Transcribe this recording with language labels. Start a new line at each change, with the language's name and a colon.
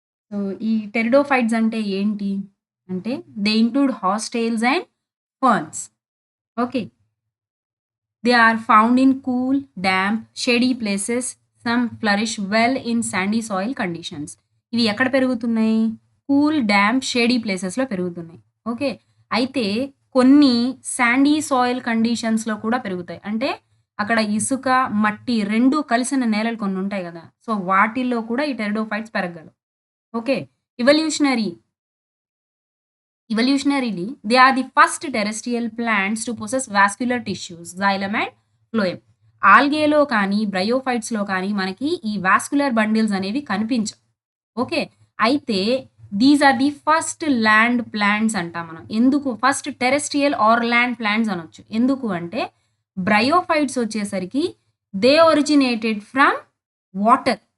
English: So
Telugu: ఈ
English: pteridophytes
Telugu: అంటే ఏంటి అంటే
English: they include horsetails and ferns. Okay. They are found in cool, damp, shady places. Some flourish well in sandy soil conditions.
Telugu: ఇవి ఎక్కడ పెరుగుతున్నాయి?
English: cool, damp, shady ప్లేసెస్‌లో
Telugu: పెరుగుతున్నాయి. ఓకే. అయితే కొన్ని
English: sandy soil కండిషన్స్‌లో
Telugu: కూడా పెరుగుతాయి. అంటే అక్కడ ఇసుక, మట్టి 2 కలిసిన నేలలు కొన్ని ఉంటాయి గదా! సో, వాటిల్లో కూడా ఈ pteridophytes పెరగగలవు. Okay.
English: Evolutionary Evolutionarily, they are the first terrestrial plants to possess vascular tissues, xylem and phloem.
Telugu: ఆల్గేలో కానీ, బ్రయోఫైట్స్‌లో కానీ మనకి ఈ వాస్కులర్ బండిల్స్ అనేవి కనిపించవు. ఓకే. అయితే
English: these are the first land plants
Telugu: అంటాం మనం. ఎందుకు?
English: first terrestrial or land plants
Telugu: అనొచ్చు. ఎందుకు అంటే బ్రయోఫైట్స్ వచ్చేసరికి
English: They originated from water.